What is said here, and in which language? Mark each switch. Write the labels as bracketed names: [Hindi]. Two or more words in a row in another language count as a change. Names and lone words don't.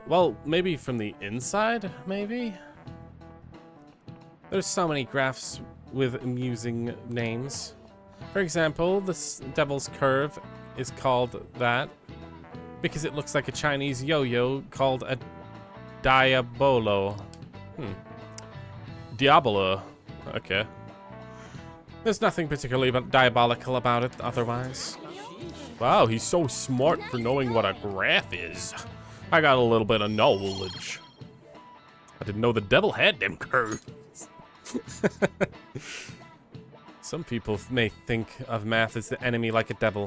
[English] Well, maybe from the inside, maybe? There's so many graphs with amusing names. For example, this Devil's Curve is called that because it looks like a Chinese yo-yo called a Diabolo. Diabolo. Okay. There's nothing particularly diabolical about it otherwise. Wow, he's so smart for knowing what a graph is. I got a little bit of knowledge. I didn't know the devil had them curves. Some people may think of math as the enemy like a devil.